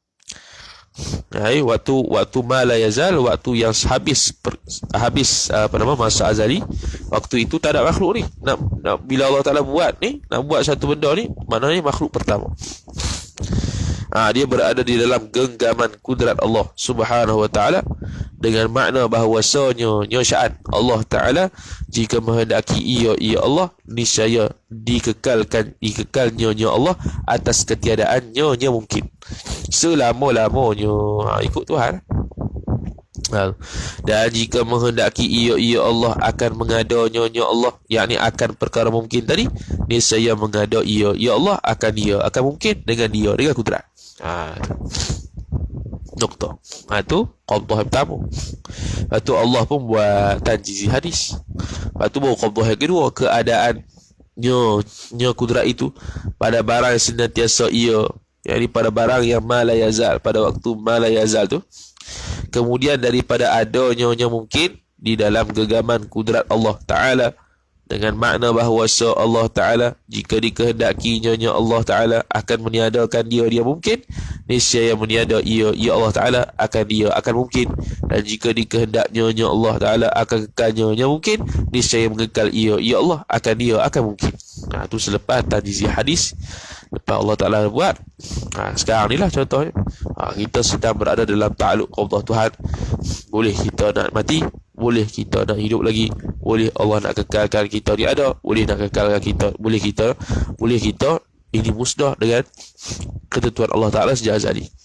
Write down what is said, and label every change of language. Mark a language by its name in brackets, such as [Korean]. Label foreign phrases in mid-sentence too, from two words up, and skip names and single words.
[Malay] Waktu [Arabic] ما لا يزال, [Malay] waktu yang habis masa azali, waktu itu tak ada makhluk ni. Bila Allah Ta'ala buat ni, nak buat satu benda ni, maknanya makhluk pertama. Dia berada di dalam genggaman kudrat Allah [Arabic] سبحانه وتعالى, [Malay] dengan makna bahawasanya sya'an Allah Ta'ala, jika menghendaki ia Allah, niscaya dikekalnya Allah atas ketiadaannya mungkin. selama-lamanya. Ikut Tuhan. Dan jika menghendaki ia Allah akan mengadanya Allah, yakni akan perkara mungkin tadi, niscaya mengada ia Allah akan mungkin dengan kudrat. Nukta. Tu qabdah yang pertama. Lepas tu Allah pun buat tanjizi hadis. Lepas tu baru qabdah yang kedua, keadaannya kudrat itu pada barang yang senantiasa yakni pada barang yang [Arabic] ما لا يزال, [Malay] pada waktu [Arabic] ما لا يزال [Malay] tu. Kemudian daripada adanya mungkin di dalam genggaman kudrat Allah Ta'ala, dengan makna bahawa Allah Ta'ala jika dikehendakinya Allah Ta'ala akan meniadakan dia mungkin, niscaya meniada ia Allah Ta'ala akan mungkin. Dan jika dikehendaknya Allah Ta'ala akan kekalnya mungkin, niscaya mengekal ia Allah akan mungkin. Itu selepas tanjizi hadis, lepas Allah Ta'ala buat. Sekarang ni lah contohnya. Kita sedang berada dalam ta'aluk qabdah Tuhan. Boleh kita nak mati, boleh kita nak hidup lagi, boleh Allah nak kekalkan kita ni ada, boleh nak kekalkan kita, boleh kita ini musnah dengan ketentuan Allah Ta'ala sejak azali.